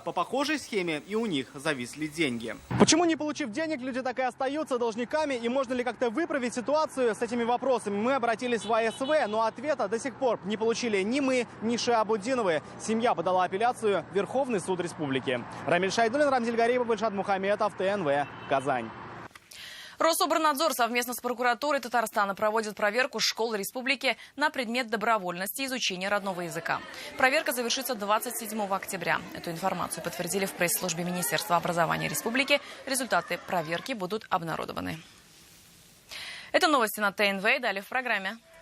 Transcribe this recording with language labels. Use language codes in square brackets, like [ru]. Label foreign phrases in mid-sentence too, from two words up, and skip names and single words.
[ru] По похожей схеме и у них зависли деньги. Почему, не получив денег, люди так и остаются должниками? И можно ли как-то выправить ситуацию с этими вопросами? Мы обратились в АСВ, но ответа до сих пор не получили ни мы, ни Шиабуддиновы. Семья подала апелляцию в Верховный суд республики. Рамиль Шайдуллин, Рамзиль Гарипов, Ильшат Мухаметов, ТНВ, Казань. Рособорнадзор совместно с прокуратурой Татарстана проводит проверку школ республики на предмет добровольности изучения родного языка. Проверка завершится 27 октября. Эту информацию подтвердили в пресс-службе Министерства образования республики. Результаты проверки будут обнародованы. Это новости на ТНВ. Далее в программе.